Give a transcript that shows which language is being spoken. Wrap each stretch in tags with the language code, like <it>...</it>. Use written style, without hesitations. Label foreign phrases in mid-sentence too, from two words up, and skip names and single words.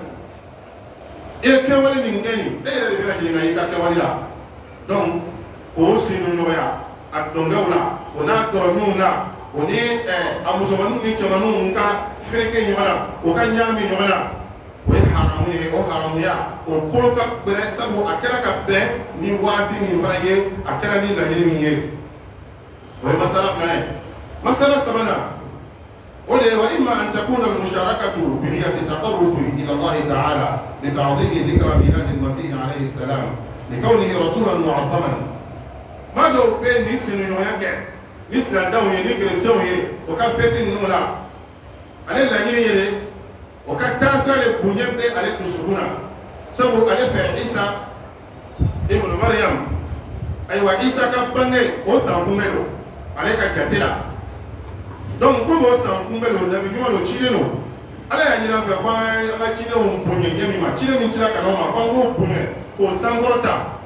<bm>e ye kɛwale min kɛ nin e yɛrɛ de bɛna ɲininka i ka kɛwale la donc k'o sini ɲɔgɔnya a dɔnkɛw la o n'a dɔrɔminw na o ni a musomaninw ni cɛmaninw ka fereke ɲɔgɔn na o ka ɲagami ɲɔgɔn na o ye haramu ye o haramuya o kolo ka gbɛrɛ sabu a kɛra ka bɛn ni waati min fana ye a kɛra ni laɲini min ye o ye masala filanan ye masala sabanan o de ye</bm> <ar>وإما أن تكون المشاركة بنية التقرب إلى الله تعالى لتعظيم ذكرى ميلاد المسيح عليه السلام لكونه رسولا معظما</ar> <bm>maa dɔw bɛ nin sigiɲɔgɔnya kɛ ni silamɛw ye ni kerecɛnw ye o ka fɛti ninnu la ale laɲini ye de o ka taasira de bonya bɛ ale dusukun na sabu ale fɛ Isa ibn Maryam ayiwa Isa ka bange o san kunbɛn don ale ka jate la donc komi o san kunbɛn don nabi ɲuman don cilen don ala y'a ɲini an fɛ k'an ka cidenw bonya ɲɛ min ma ciden min cira ka n'aw ma k'an k'o bonya k'o sankɔrɔta</bm>